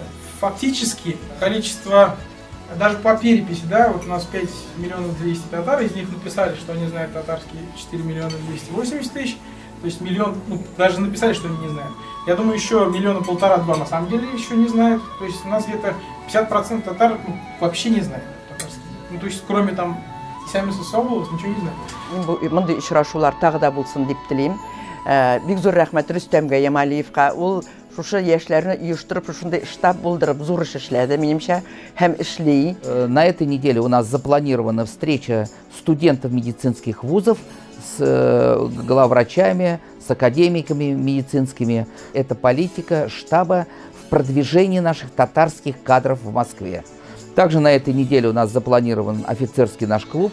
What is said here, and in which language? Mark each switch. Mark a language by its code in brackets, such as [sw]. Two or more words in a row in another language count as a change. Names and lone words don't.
[ru] Фактически количество, даже по переписи, да, вот у нас 5 миллионов 200 татар, из них написали, что они знают татарский 4 миллиона 280 тысяч, то есть миллион, ну, даже написали, что они не знают. Я думаю, еще 1,5 миллиона два на самом деле еще не знают, то есть у нас где-то 50% татар вообще не знают татарский. Ну, то есть кроме там ничего не знаю. [tt] Мындай очрашулар тагы да булсын дип телим. Бик зур рәхмәт Рөстәмгә Ямалиевка. Ул шушы яшьләрне оештырып, шушындай штаб булдырып, зур эш эшләде, минемчә, һәм эшли. [ru] На этой неделе у нас запланирована встреча студентов медицинских вузов с главврачами, с академиками медицинскими. Это политика штаба в продвижении наших татарских кадров в Москве. Также на этой неделе у нас запланирован офицерский наш клуб.